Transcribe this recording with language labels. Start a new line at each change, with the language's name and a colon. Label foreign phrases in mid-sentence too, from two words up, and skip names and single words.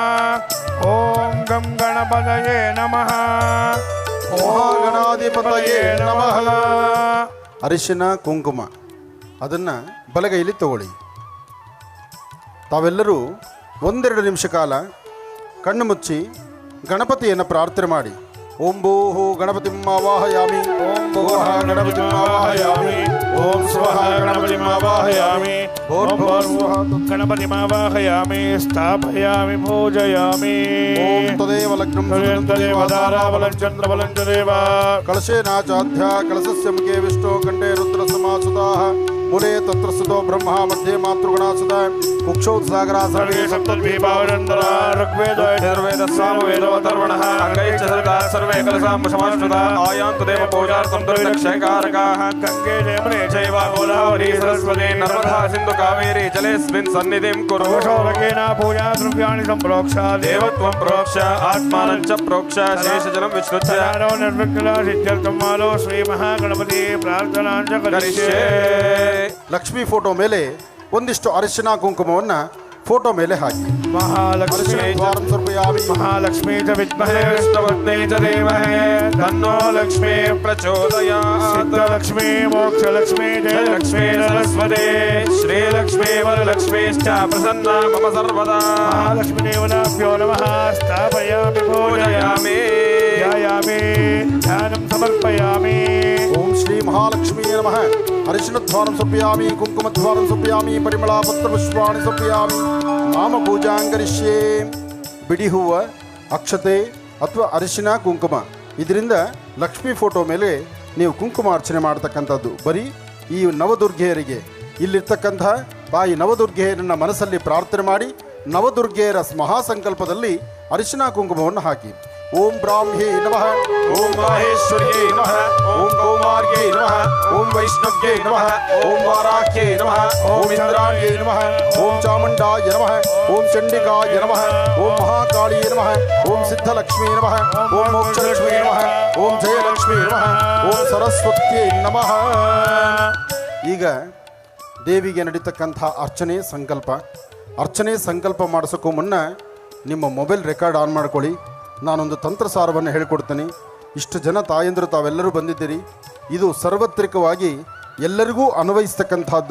Sanskrit: ಓಂ ಗಂ ಗಣಪತಯೇ ನಮಃ. ಮಹಾಗಣಾಧಿಪತಯೇ ನಮಃ.
Kannada: ಅರಿಶಿನ ಕುಂಕುಮ ಅದನ್ನು ಬಲಗೈಲಿ ತಗೊಳ್ಳಿ. ತಾವೆಲ್ಲರೂ 1-2 ನಿಮಿಷ ಕಾಲ ಕಣ್ಣು ಮುಚ್ಚಿ ಗಣಪತಿಯನ್ನು ಪ್ರಾರ್ಥನೆ ಮಾಡಿ.
Sanskrit: ಓಂ ಭೂಹು ಗಣಪತಿಂ ಆವಾಹಯಾಮಿ. ಓಂ ಭುವಃ ಗಣಪತಿಂ ಆವಾಹಯಾಮಿ. ಓಂ ಸ್ವಃ ಗಣಪತಿಂ ಆವಾಹಯಾಮಿ. ಓಂ ಭೂರ್ಭುವಃ ಗಣಪತಿಂ ಆವಾಹಯಾಮಿ. ಸ್ಥಾಪಯಾಮಿ ಪೂಜಯಾಮಿ. ಓಂ ತದೇವ ಲಗ್ನಂ ತದೇವ ದಾರಾಬಲಂ ಚಂದ್ರಬಲಂ ತದೇವ. ಕಳಶೇನಾಚಾಧ್ಯ ಕಳಶಸ್ಯ ಮುಖೇ ವಿಷ್ಣು ಕಂಠೇ ರುದ್ರ ಸಮಾಸುತಾಃ ಮೂಲೆ ತತ್ರ ಸುತೋ ಬ್ರಹ್ಮ ಮಧ್ಯೆ ಮಾತೃಗಣಾಸುತ ಕುಕ್ಷೋತ್ಸಾಗರ ಸರ್ವೇ ಸಪ್ತದ್ವೀಪಾವನಂತರ ಋಗ್ವೇದ ಯಜುರ್ವೇದ ಸಾಮವೇದ ಅಥರ್ವಣಃ ಅಂಗೈಶ್ಚ ಸರಿತಾ ಸರ್ವೇ ಕಲಶಾಂ ಸಮಾಶ್ರಿತಾ ಆಯಾಂತು ದೇವ ಪೂಜಾರ್ಥಂ ದುರ್ದಕ್ಷಕಾರಕಾಃ ಗಂಗೆ ಯಮುನೆ ಚೈವ ಗೋದಾವರಿ ಸರಸ್ವತಿ ನರ್ಮದಾ ಸಿಂಧು ಕಾವೇರಿ ಜಲೇಸ್ಮಿನ್ ಸನ್ನಿಧಿಂ ಕುರು. ಶೋಭಕೇನ ಪೂಜಾ ದ್ರವ್ಯಾಣಿ ಸಂಪ್ರೋಕ್ಷ ದೇವತ್ವಂ ಪ್ರೋಕ್ಷ ಆತ್ಮಾನಂ ಚ ಪ್ರೋಕ್ಷ ಶೇಷಜಲಂ ವಿಶ್ರುತ್ಯ ನಿರ್ವಿಘ್ನ ಸಿದ್ಧ್ಯರ್ಥಂ ಮಾಲೋ ಶ್ರೀ ಮಹಾಗಣಪತಿ ಪ್ರಾರ್ಥನಾಂಚ ಕರಿಷ್ಯೆ.
Kannada: ಲಕ್ಷ್ಮೀ ಫೋಟೋ ಮೇಲೆ ಒಂದಿಷ್ಟು ಅರಿಶಿನ ಕುಂಕುಮವನ್ನು ಫೋಟೋ ಮೇಲೆ ಹಾಕಿ.
Sanskrit: ಮಹಾಲಕ್ಷ್ಮೀ ಮಹಾಲಕ್ಷ್ಮೀ ಚ ವಿದ್ಮಹೇ ವಿಷ್ಣುಪತ್ನೇ ಚ ಧೀಮಹಿ ತನ್ನೋ ಲಕ್ಷ್ಮೀ ಪ್ರಚೋದಯಾತ್. ಸಿದ್ಧಲಕ್ಷ್ಮೀ ಮೋಕ್ಷಲಕ್ಷ್ಮೀ ಜಯಲಕ್ಷ್ಮೀ ಸರಸ್ವತಿ ಶ್ರೀಲಕ್ಷ್ಮೀ ವರಲಕ್ಷ್ಮೀಶ್ಚ ಪ್ರಸನ್ನ ಮಮ ಸರ್ವದಾ. ಮಹಾಲಕ್ಷ್ಮೀ ದೇವತಾಭ್ಯೋ ನಮಃ. ಸ್ಥಾಪಯಾಮಿ ಪೂಜಯಾಮಿ ಧ್ಯಾಯಾಮಿ ಧ್ಯಾನಂ ಸಮರ್ಪಯಾಮಿ. ಓಂ ಶ್ರೀ ಮಹಾಲಕ್ಷ್ಮೀ ನಮಃ. ಅರಿಶಿಣಧ್ವಾರಂ ಸಮರ್ಪಯಾಮಿ, ಕುಂಕುಮಧ್ವಾರಂ ಸಮರ್ಪಯಾಮಿ, ಪರಿಮಳಪತ್ರ ಪುಷ್ಪಾಣಿ ಸಮರ್ಪಯಾಮಿ, ನಾಮ ಪೂಜಾಂಕರಿಷ್ಯೇ.
Kannada: ಬಿಡಿ ಹೂವು, ಅಕ್ಷತೆ ಅಥವಾ ಅರಿಶಿನ ಕುಂಕುಮ ಇದರಿಂದ ಲಕ್ಷ್ಮೀ ಫೋಟೋ ಮೇಲೆ ನೀವು ಕುಂಕುಮ ಅರ್ಚನೆ ಮಾಡ್ತಕ್ಕಂಥದ್ದು. ಬರೀ ಈ ನವದುರ್ಗೆಯರಿಗೆ ಇಲ್ಲಿರ್ತಕ್ಕಂಥ ತಾಯಿ ನವದುರ್ಗೆಯರನ್ನು ಮನಸ್ಸಲ್ಲಿ ಪ್ರಾರ್ಥನೆ ಮಾಡಿ ನವದುರ್ಗೆಯರ ಮಹಾಸಂಕಲ್ಪದಲ್ಲಿ ಅರಿಶಿನ ಕುಂಕುಮವನ್ನು ಹಾಕಿ.
Sanskrit: ಓಂ ಬ್ರಾಹ್ಮ್ಯೇ ನಮಃ, ಓಂ ಮಾಹೇಶ್ವರ್ಯೈ ನಮಃ, ಓಂ ಕೌಮಾರ್ಯೈ ನಮಃ, ಓಂ ವೈಷ್ಣವ್ಯೈ ನಮಃ, ಓಂ ವಾರಾಹ್ಯೈ ನಮಃ, ಓಂ ಇಂದ್ರಾಣ್ಯೇ ನಮಃ, ಓಂ ಚಾಮುಂಡಾಯ ನಮಃ, ಓಂ ಚಂಡಿಕಾಯ ನಮಃ, ಓಂ ಮಹಾಕಾಳಿಯೇ ನಮಃ, ಓಂ ಸಿದ್ಧಲಕ್ಷ್ಮೀ ನಮಃ, ಓಂ ಮೋಕ್ಷಲಕ್ಷ್ಮೀ ನಮಃ, ಓಂ ಜಯಲಕ್ಷ್ಮೀ ನಮಃ, ಓಂ ಸರಸ್ವತ್ಯೈ ನಮಃ.
Kannada: ಈಗ ದೇವಿಗೆ ನಡೀತಕ್ಕಂಥ ಅರ್ಚನೆ ಸಂಕಲ್ಪ ಮಾಡಿಸೋಕ್ಕೂ ಮುನ್ನ ನಿಮ್ಮ
English: mobile record on
Kannada: ಮಾಡ್ಕೊಳ್ಳಿ. ನಾನೊಂದು ತಂತ್ರಸಾರವನ್ನು ಹೇಳಿಕೊಡ್ತೀನಿ. ಇಷ್ಟು ಜನ ತಾಯಂದರು ತಾವೆಲ್ಲರೂ ಬಂದಿದ್ದೀರಿ. ಇದು ಸಾರ್ವತ್ರಿಕವಾಗಿ ಎಲ್ಲರಿಗೂ ಅನ್ವಯಿಸ್ತಕ್ಕಂಥದ್ದು.